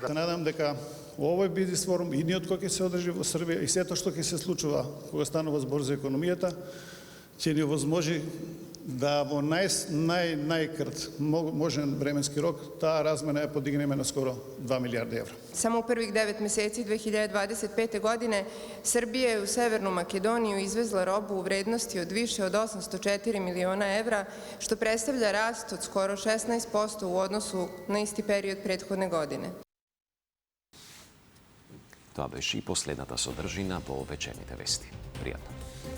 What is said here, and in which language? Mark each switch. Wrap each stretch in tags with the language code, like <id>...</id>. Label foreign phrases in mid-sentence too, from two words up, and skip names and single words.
<mk>Се надам дека овој бизнис форум, идниот кој ќе се одржи во Србија и сето што ќе се случува кога станува збор за економијата, ќе ни овозможи да во најкрат можен временски рок таа размена ја подигнеме на скоро 2 милиарди евра.</mk> <sr>Само u prvih 9 meseci 2025. godine Srbija je u Severnu Makedoniju izvezla robu u vrednosti od više od 804 miliona evra, što predstavlja rast od skoro 16% u odnosu na isti period prethodne godine.</sr> <mk>Тоа беше и последната содржина во вечерните вести. Пријатно.</mk>